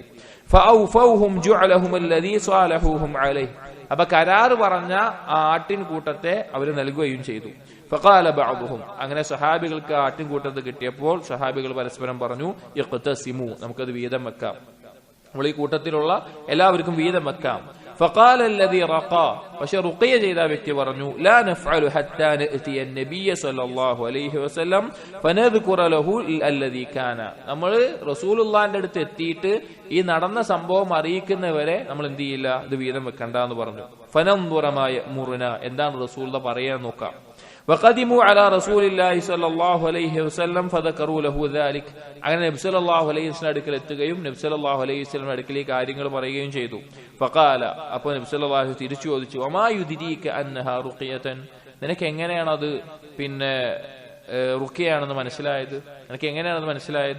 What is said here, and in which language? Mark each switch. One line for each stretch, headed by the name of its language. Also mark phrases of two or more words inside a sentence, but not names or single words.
Arabic: فأوفوهم جعلهم الذي صالحوهم عليه.
Malayalam: അപ്പൊ കരാറ് പറഞ്ഞ ആ ആട്ടിൻ കൂട്ടത്തെ അവർ നൽകുകയും ചെയ്തു.
Arabic: فقال بعضهم,
Malayalam: അങ്ങനെ സഹാബികൾക്ക് ആട്ടിൻ കൂട്ടത്തെ കിട്ടിയപ്പോൾ സഹാബികൾ പരസ്പരം പറഞ്ഞു, ഇഖ്തസിമു, നമുക്കത് വീതം വെക്കാം, നമ്മൾ ഈ കൂട്ടത്തിലുള്ള എല്ലാവർക്കും വീതം വെക്കാം.
Arabic: فقال الذي رقى
Malayalam: പക്ഷെ റുഖിയ ചെയ്ത വ്യക്തി പറഞ്ഞു
Arabic: لا نفعل حتى نأتي النبي صلى الله عليه وسلم فنذكر له الذي كان
Malayalam: നമ്മൾ റസൂലുള്ളാഹിന്റെ അടുത്ത് എത്തിയിട്ട് ഈ നടന്ന സംഭവം അറിയിക്കുന്നവരെ നമ്മൾ എന്ത് ചെയ്യില്ല, ഇത് വീതം വെക്കണ്ട എന്ന് പറഞ്ഞു. ഫനൻദുറമായ മുറുന എന്താണ് റസൂൽ പറയാൻ നോക്കാം.
Arabic: وقدموا على رسول الله صلى الله عليه وسلم فذكروا له ذلك
Malayalam: അങ്ങനെ നബി
Arabic: صلى الله عليه وسلم
Malayalam: അടുക്കൽ എത്തുകയും നബി
Arabic: صلى الله عليه وسلم
Malayalam: അടുക്കൽ ഈ കാര്യങ്ങൾ പറയുകയും ചെയ്തു. ഫഖാല അപ്പോൾ നബി
Arabic: صلى الله عليه وسلم
Malayalam: തിരിച്ചു ചോദിച്ചു
Arabic: وما يدريك أنها رقية
Malayalam: നിനക്ക് എങ്ങനെയാണ് അത് പിന്നെ റുഖിയാണെന്ന് മനസ്സിലായത്, എനിക്ക് എങ്ങനെയാണെന്ന് മനസ്സിലായത്?